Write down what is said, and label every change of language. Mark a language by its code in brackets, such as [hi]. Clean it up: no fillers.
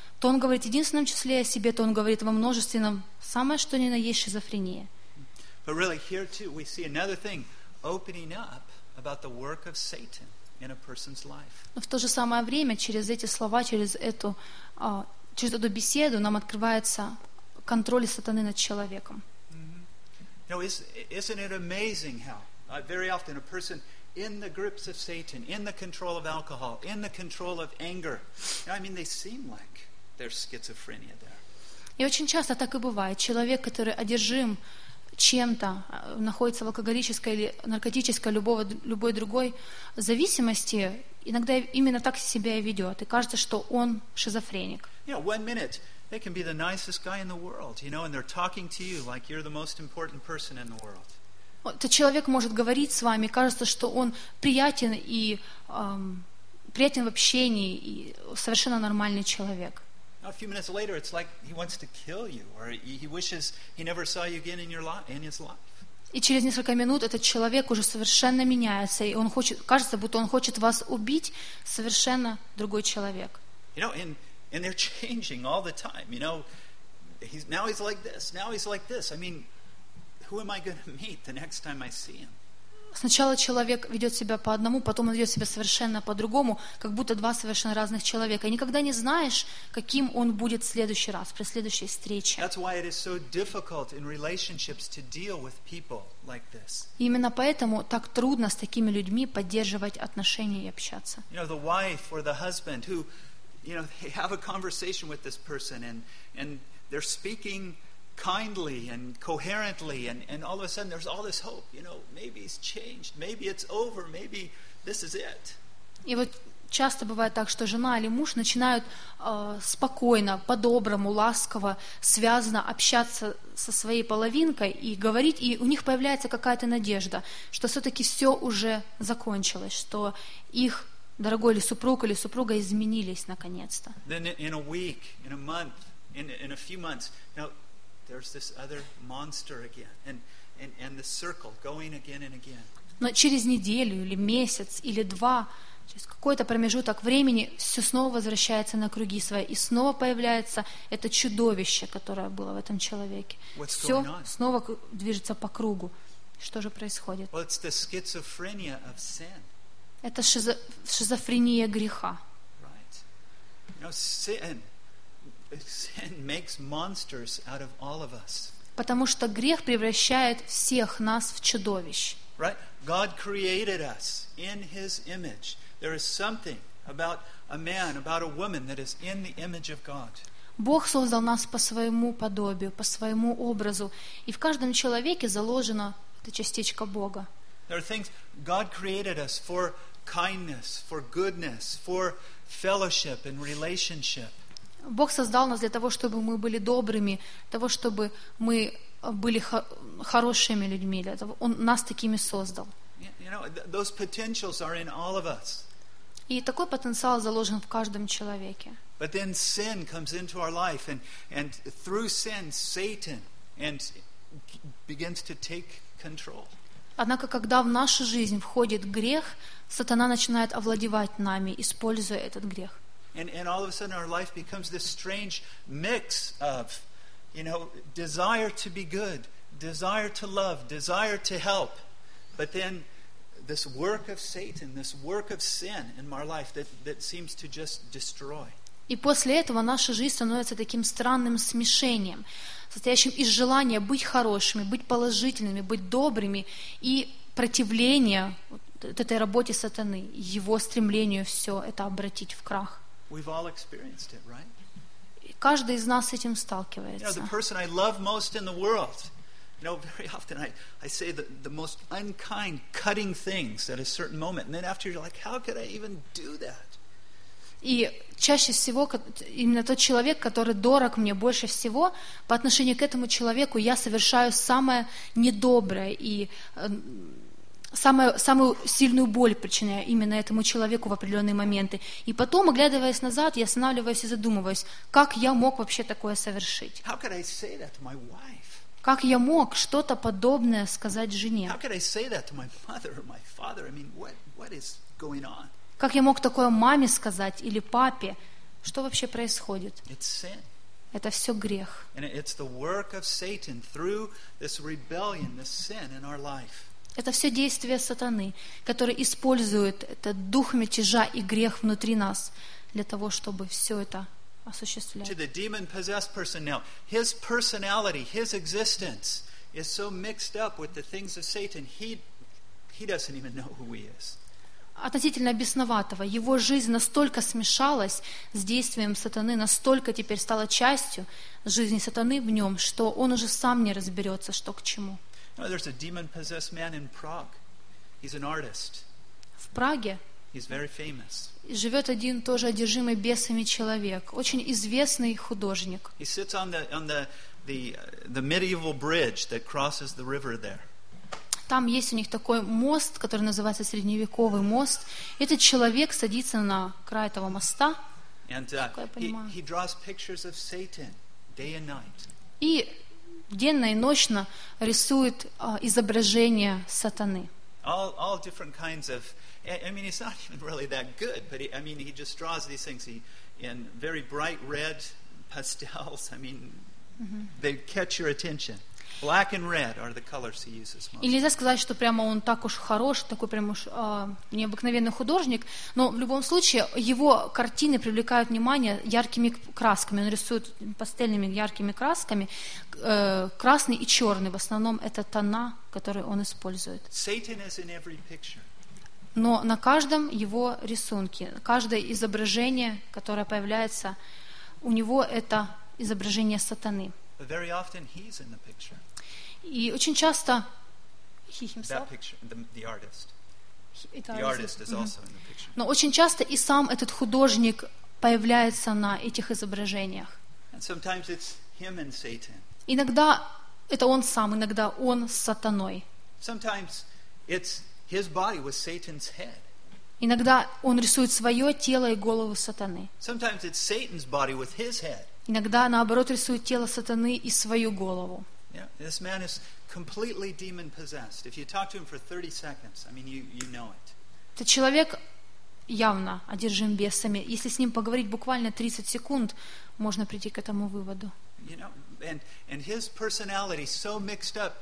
[ru] То он говорит в единственном числе о себе, то он говорит во множественном. Самое что ни на есть — шизофрения. Но в то же самое время, через эти слова, через эту беседу, нам открывается контроль сатаны над человеком. [en] Isn't it amazing how very often a person in the grips of Satan, in the control of alcohol, in the control of anger, they seem like there's schizophrenia there. [ru] И очень часто так и бывает. Человек, который одержим чем-то, находится в алкоголической или наркотической, любой другой зависимости, иногда именно так себя и ведет. И кажется, что он шизофреник. [en] One minute they can be the nicest guy in the world, and they're talking to you like you're the most important person in the world. [ru] Этот человек может говорить с вами, кажется, что он приятен и приятен в общении, и совершенно нормальный человек. [en] A few minutes later, it's like he wants to kill you, or he wishes he never saw you again in his life. [ru] И через несколько минут этот человек уже совершенно меняется, и он хочет, кажется, будто он хочет вас убить, совершенно другой человек. [en] And they're changing all the time. Now he's like this. Now he's like this. Who am I going to meet the next time I see him? [ru] сначала человек ведет себя по одному, потом он ведет себя совершенно по-другому, как будто два совершенно разных человека. И никогда не знаешь, каким он будет в следующий раз, при следующей встрече. [en] That's why it is so difficult in relationships to deal with people like this. [ru] Именно поэтому так трудно с такими людьми поддерживать отношения и общаться. [en] You know, the wife or the husband who, you know, they have a conversation with this person and they're speaking kindly and coherently and all of a sudden there's all this hope, you know, maybe he's changed, maybe it's over, maybe this is it. [ru] И вот часто бывает так, что жена или муж начинают спокойно, по-доброму, ласково, связанно общаться со своей половинкой и говорить, и у них появляется какая-то надежда, что все-таки все уже закончилось, что их дорогой или супруг, или супруга изменились наконец-то. [en] Then in a week, in a month, in a few months, now, there's this other monster again, and the circle going again and again. [ru] Но через неделю или месяц или два, через какой-то промежуток времени, все снова возвращается на круги свои, и снова появляется это чудовище, которое было в этом человеке. [en] What's [ru] все [en] going on? [ru] Снова движется по кругу. Что же происходит? [en] Well, it's the schizophrenia of sin. [ru] Это шизофрения греха. [en] Right. You know, sin makes monsters out of all of us. [ru] Потому что грех превращает всех нас в чудовищ. [en] Right? God created us in His image. There is something about a man, about a woman that is in the image of God. [ru] Бог создал нас по своему подобию, по своему образу, и в каждом человеке заложена эта частичка Бога. [en] There are things God created us for: kindness, for goodness, for fellowship and relationship. [ru] Бог создал нас для того, чтобы мы были добрыми, для того, чтобы мы были хорошими людьми. Для того, Он нас такими создал. [en] You know, those potentials are in all of us. [ru] И такой потенциал заложен в каждом человеке. [en] But then sin comes into our life, and through sin, Satan and begins to take control. [ru] Однако, когда в нашу жизнь входит грех, сатана начинает овладевать нами, используя этот грех. [en] And all of a sudden our life becomes this strange mix of, you know, desire to be good, desire to love, desire to help, but then this work of Satan, this work of sin in my life that seems to just destroy. [ru] И после этого наша жизнь становится таким странным смешением, состоящим из желания быть хорошими, быть положительными, быть добрыми и противления вот этой работе сатаны, его стремлению все это обратить в крах. [en] We've all experienced it, right? [ru] Каждый из нас с этим сталкивается. [en] You know, the person I love most in the world, you know, very often I say the most unkind, cutting things at a certain moment, and then after you're like, how could I even do that? [ru] И чаще всего именно тот человек, который дорог мне больше всего, по отношению к этому человеку я совершаю самое недоброе и самую сильную боль причиняю именно этому человеку в определенные моменты. И потом, оглядываясь назад, я останавливаюсь и задумываюсь, как я мог вообще такое совершить? [en] How could I say that to my wife? [ru] Как я мог что-то подобное сказать жене? [en] How could I say that to my mother or my father? I mean, what is going on? [ru] Как я мог такое маме сказать или папе? Что вообще происходит? [en] It's sin. [ru] Это все грех. [en] And it's the work of Satan through this rebellion, this sin in our life. [ru] Это все действия сатаны, которые используют этот дух мятежа и грех внутри нас для того, чтобы все это осуществлять. [en] To the demon-possessed person now, his personality, his existence is so mixed up with the things of Satan, he doesn't even know who he is. [ru] Относительно бесноватого, его жизнь настолько смешалась с действием сатаны, настолько теперь стала частью жизни сатаны в нем, что он уже сам не разберется, что к чему. [en] You know, there's a demon-possessed man in Prague. He's an artist. [ru] В Праге. [en] He's very famous. [ru] Живет один тоже одержимый бесами человек, очень известный художник. [en] He sits on the medieval bridge that crosses the river there. [ru] Там есть у них такой мост, который называется средневековый мост. Этот человек садится на край этого моста. [en] And he draws pictures of Satan day and night. [ru] И денно и ночно рисует изображения сатаны. [en] All different kinds of, I mean, he's not even really that good, but he just draws these things in very bright red pastels. I mean, mm-hmm. They catch your attention. Black and red are the colors he uses most. [ru] И нельзя сказать, что прямо он так уж хорош, такой прям уж необыкновенный художник, но в любом случае его картины привлекают внимание яркими красками. Он рисует пастельными яркими красками, красный и черный. В основном это тона, которые он использует. [en] Satan is in every picture. [ru] Но на каждом его рисунке, каждое изображение, которое появляется, у него это изображение сатаны. [en] But very often he's in the picture. [ru] И очень часто [en] he himself. That picture, the artist. The artist is also in the picture. [ru] Но очень часто и сам этот художник появляется на этих изображениях. [en] And sometimes it's him and Satan. [ru] Иногда это он сам, иногда он с сатаной. [en] Sometimes it's his body with Satan's head. [ru] Иногда он рисует свое тело и голову сатаны. [en] Sometimes it's Satan's body with his head. [ru] Иногда, наоборот, рисует тело сатаны и свою голову. [en] Yeah, this man is completely demon-possessed. If you talk to him for 30 seconds, I mean, you know it. [ru] Этот человек явно одержим бесами. Если с ним поговорить буквально 30 секунд, можно прийти к этому выводу. [en] You know, and his personality so mixed up.